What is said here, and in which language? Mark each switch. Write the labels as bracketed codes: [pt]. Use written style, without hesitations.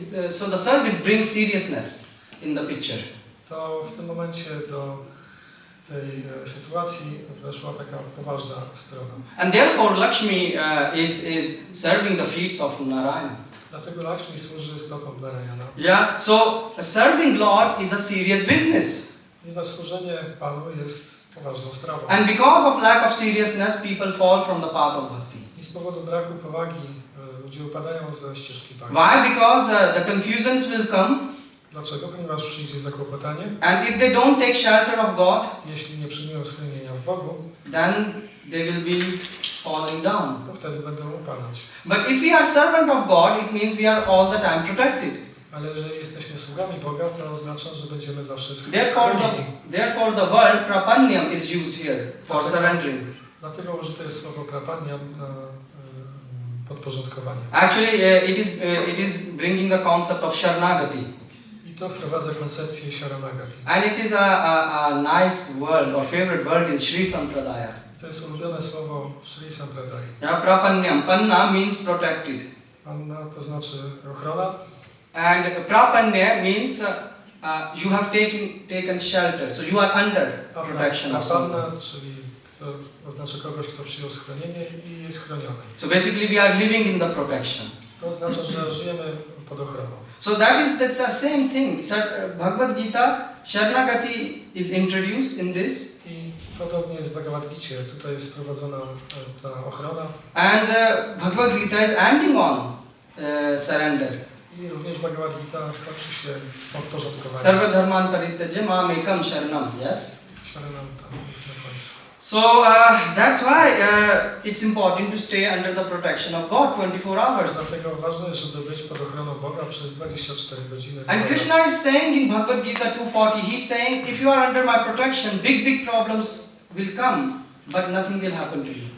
[en] so the service brings seriousness in the picture. [pl] to w tym momencie do tej sytuacji weszła taka poważna strona. [en] And therefore Lakshmi is serving the feet of Narayan. [pl] Dlatego Lakshmi służy stopom Narayana. [en] Yeah, so serving Lord is a serious business. [pl] Ponieważ służenie Panu jest poważną sprawą. [en] And because of lack of seriousness, people fall from the path of bhakti. [pl] I z powodu braku powagi ludzie upadają ze ścieżki bhakti. [en] Why? Because the confusions will come. [pl] Dlaczego? Ponieważ przyjdzie zakłopotanie. [en] And if they don't take shelter of God, [pl] Jeśli nie przyjmują schronienia w Bogu, [en] then they will be falling down. [pl] to wtedy będą upadać. [en] But if we are servant of God, it means we are all the time protected. [pl] Ale jeżeli jesteśmy sługami Boga, to oznacza, że będziemy zawsze [en] Therefore the word prapanyam is used here for surrendering. [pl] Dlatego użyte jest słowo prapanyam na podporządkowanie. [en] Actually, it is bringing the concept of sharanagati. [pl] I to wprowadza koncepcję sharanagati. [en] And it is a nice word or favorite word in Sri Sampradaya. [pl] To jest ulubione słowo w Sri Sampradaya. [en] Yeah, prapanyam. Panna means protected. [pl] Panna to znaczy ochrona. [en] And prapanya means you have taken shelter. So you are under protection of [pl] Panna, [en] someone. [pl] czyli to oznacza kogoś, kto przyjął schronienie i jest chroniony. [en] So basically we are living in the protection. [pl] To oznacza, że żyjemy pod ochroną. [en] So that's the same thing. Bhagavad Gita, Sharanagati is introduced in this. [pl] I podobnie jest w BhagavaGicie. Tutaj jest wprowadzona ta ochrona. [en] And Bhagavad Gita is ending on surrender. [pl] I również Bhagavad Gita kończy się podporządkowaniem. [sa] Sarva dharman parityaja mam ekam sharanam. Yes? [pl] Sharanam tam jest na końcu. [en] So that's why it's important to stay under the protection of God 24 hours. [pl] Dlatego ważne jest, żeby być pod ochroną Boga przez 24 godziny. [en] And Krishna is saying in Bhagavad Gita 2:40, he's saying, if you are under my protection, big problems will come, but nothing will happen to you.